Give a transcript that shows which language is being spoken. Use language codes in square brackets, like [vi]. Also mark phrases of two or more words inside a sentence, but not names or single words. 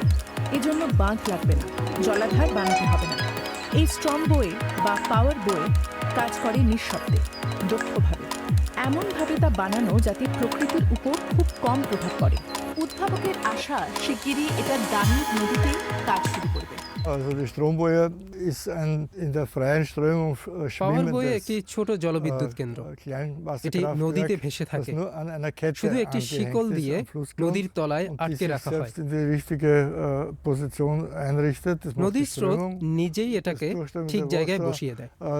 [bn] এজন্য বাঁধ লাগবে না, জলাধার বানাতে হবে না। এই স্ট্রম বয়ে বা [en] power buoy [bn] কাজ করে নিঃশব্দে, দক্ষভাবে, এমনভাবে তা বানানো যাতে প্রকৃতির উপর খুব কম প্রভাব পড়ে। উদ্ভাবকের আশা শিগগিরই এটা দানিউব নদীতে কাজ শুরু করবে। [de] Also die Stromboje ist ein in der freien Strömung [en] power buoy [de] schwimmendes [bn] একটি ছোট জলবিদ্যুৎ কেন্দ্র। এটি নদীতে ভেসে থাকে, শুধু একটি শিকল দিয়ে নদীর তলায় আটকে রাখা হয়। নদীর স্রোত নিজেই এটাকে ঠিক জায়গায় বসিয়ে দেয়।